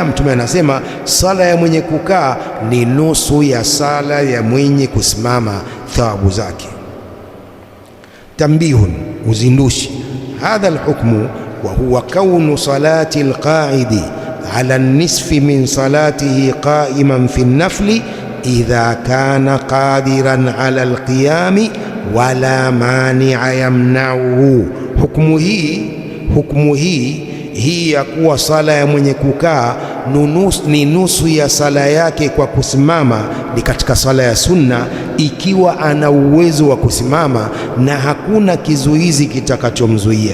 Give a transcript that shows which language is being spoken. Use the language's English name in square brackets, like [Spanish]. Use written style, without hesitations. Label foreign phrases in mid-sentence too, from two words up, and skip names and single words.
[Swahili] Mtume anasema sala ya mwenye kukaa ni nusu ya sala ya mwenye kusimama, thawabu zake. Tambihun, uzindushi. [Arabic] هذا الحكم وهو كون صلاة القاعد على النصف من صلاته قائما في النفل إذا كان قادرا على القيام ولا مانع يمنعه. [Swahili] Hukumu hii ya kuwa sala ya mwenye kukaa ni nusu ya sala yake kwa kusimama ni katika sala ya sunna, ikiwa ana uwezo wa kusimama na hakuna kizuizi kitakachomzuia.